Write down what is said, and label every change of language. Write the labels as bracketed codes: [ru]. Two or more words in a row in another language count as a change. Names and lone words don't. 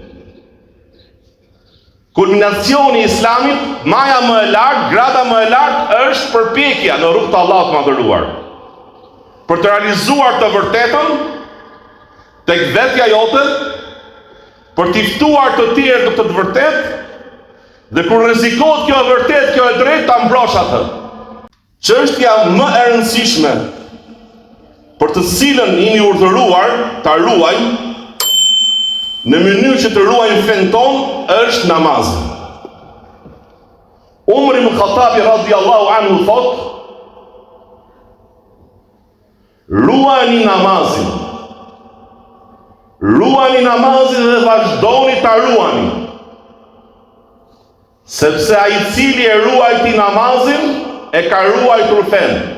[sq] Kulminacioni i Islamit, maja më e lartë, grada më e lartë është përpjekja në rrugt të Allahut të madhëruar, për të realizuar të vërtetën tek vetja jote, për t'i ftuar të tjerë në të vërtetë, dhe kur rrezikohet kjo e vërtetë, kjo e drejtë, ta mbrosh atë. Çështja më e rëndësishme për të cilën jemi urdhëruar ta ruajmë në mënyrë që të ruajmë fen ton është namazi. Umar ibn Khattabi [ar] رضي الله عنه [sq] thot: ruajini namazin. Ruajini namazin dhe vazhdoni ta ruani. Sepse ai i cili e ruajti namazin e ka ruajtur fen.